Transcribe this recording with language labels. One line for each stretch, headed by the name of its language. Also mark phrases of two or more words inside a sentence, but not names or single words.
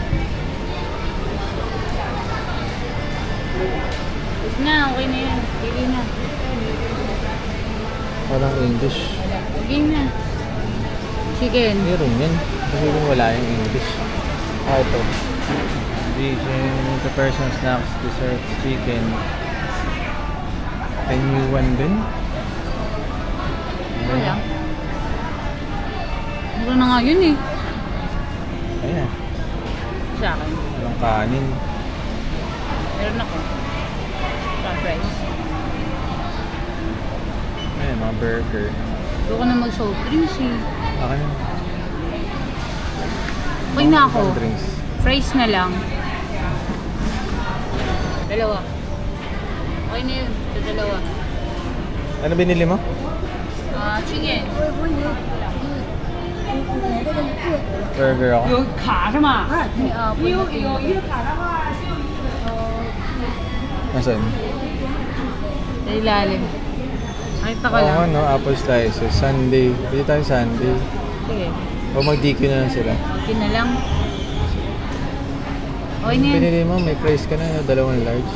Filipino: Huwag na, okay na yan. Pili na. Walang English. Sige na. Chicken. Meron yan. Kasi kung wala yung English. Ah, ito.
English: Vegan, the person snacks, desserts, chicken.
Filipino: Anyone din? Wala. Mura na nga yun eh. Ayan. Sa akin. Walang kanin. Meron ako. Fries. Ayan, mga burger. Gusto ko na mag-
English: soft drinks
Filipino: eh. Akin na. Okay na ako.
English: Soft drinks.
Filipino: Fries na lang. Dalawa. Okay na yun. Ito dalawa. Ano binili mo? Chicken. Burger ako.
Chinese: 有卡是吗？有卡的话就
Filipino: Nasaan? Sa ilalim. Nakita ko lang. Oo, no,
English: apple slices.
Filipino: Sunday. Bili tayo Sunday. Sige. O mag-DQ na lang sila. Okay na lang. Okay na yan. Pinili mo, may fries ka na, dalawang large.